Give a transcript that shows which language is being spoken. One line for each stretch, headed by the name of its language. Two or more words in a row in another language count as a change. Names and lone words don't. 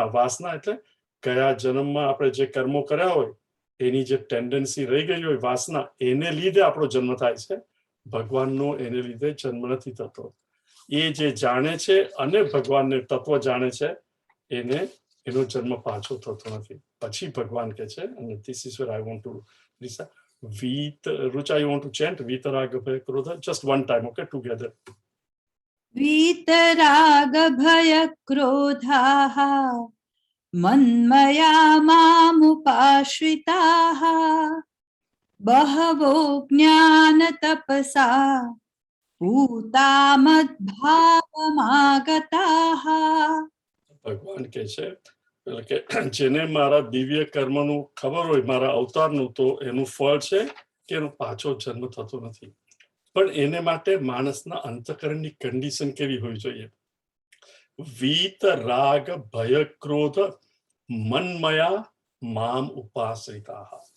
Gujarati: વાસના એટલે કયા જન્મમાં આપણે જે કર્મો કર્યા હોય એની જે ટેન્ડન્સી રહી ગઈ હોય, વાસના, એને લીધે આપણો જન્મ થાય છે. ભગવાનનો એને લીધે જન્મ નથી થતો. એ જે જાણે છે અને ભગવાનને તત્વ જાણે છે એને એનો જન્મ પાછો થતો નથી. પછી ભગવાન કહે છે, અને
English: this is where I want to Lisa, Rucha, you want to chant
Sanskrit: वीतराग भय क्रोध
English: just one time, okay, together.
Sanskrit: वीतराग भय क्रोधाः मन्मया मामुपाश्रिताः बहवो ज्ञान तपसा पूता मद्भावमागताः.
Gujarati: ભગવાન કહે છે એટલે કે જેને મારા દિવ્ય કર્મનું ખબર હોય, મારા અવતારનું, તો એનું ફળ છે કે એનો પાછો જન્મ થતો નથી. પણ એને માટે માણસના અંતઃકરણની કન્ડિશન કેવી હોવી જોઈએ?
Sanskrit: વીત રાગ ભય ક્રોધ મન્મયા મામ ઉપાશ્રિતાઃ.